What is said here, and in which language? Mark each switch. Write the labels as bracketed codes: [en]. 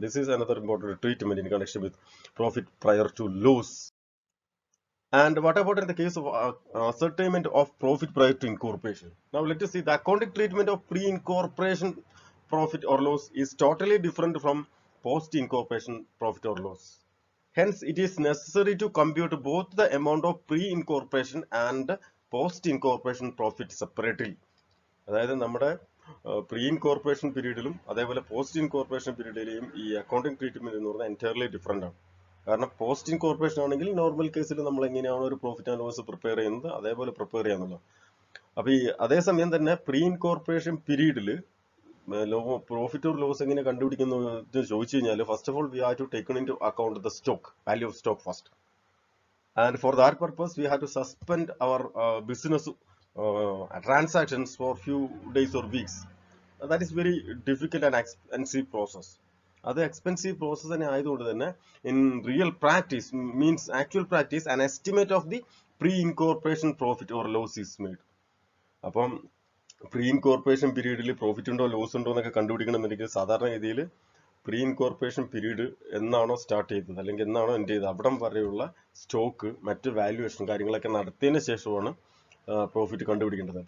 [en] This is another important treatment in connection with profit prior to loss. And what about in the case of ascertainment of profit prior to incorporation? Now let us see the accounting treatment of pre-incorporation profit or loss is totally different from post-incorporation profit or loss. Hence, it is necessary to compute both the amount of pre-incorporation and post-incorporation profit separately. [ml] അതായത് നമ്മുടെ pre incorporation പീരീഡിലും അതേപോലെ post incorporation പീരീഡിലെയും ഈ accounting treatment എന്ന് പറഞ്ഞാൽ entirely different ആണ്. കാരണം post incorporation ആണെങ്കിൽ normal കേസിൽ നമ്മൾ എങ്ങനെയാണോ ഒരു പ്രോഫിറ്റ് ആൻഡ് ലോസ് പ്രിപ്പയർ ചെയ്യുന്നത് അതേപോലെ പ്രിപ്പയർ ചെയ്യാന്നുള്ളത്. അപ്പൊ ഈ അതേസമയം തന്നെ പ്രീ ഇൻകോർപ്പറേഷൻ പീരീഡിൽ പ്രോഫിറ്റ് ഓർ ലോസ് എങ്ങനെ കണ്ടുപിടിക്കുന്നു ചോദിച്ചു കഴിഞ്ഞാൽ [en] First of all we have to taken into account the stock value of stock first. And for that purpose we have to suspend our business transactions for few days or weeks. That is very difficult and expensive process. [ml] അത് expensive process തന്നെ ആയതുകൊണ്ട് തന്നെ [en] In real practice means actual practice an estimate of the pre incorporation profit or loss is made. [ml] അപ്പം pre incorporation പീരീഡിൽ profit ഉണ്ടോ loss ഉണ്ടോ എന്നൊക്കെ കണ്ടുപിടിക്കണമെന്നുണ്ടെങ്കിൽ സാധാരണ രീതിയിൽ പ്രീ ഇൻകോർപ്പറേഷൻ പീരീഡ് എന്നാണോ സ്റ്റാർട്ട് ചെയ്തത് അല്ലെങ്കിൽ എന്നാണോ എൻഡ് ചെയ്തത് അവിടം വരെയുള്ള സ്റ്റോക്ക് മറ്റ് വാല്യുവേഷൻ കാര്യങ്ങളൊക്കെ നടത്തിയതിന് ശേഷമാണ് പ്രോഫിറ്റ് കണ്ടുപിടിക്കേണ്ടത്.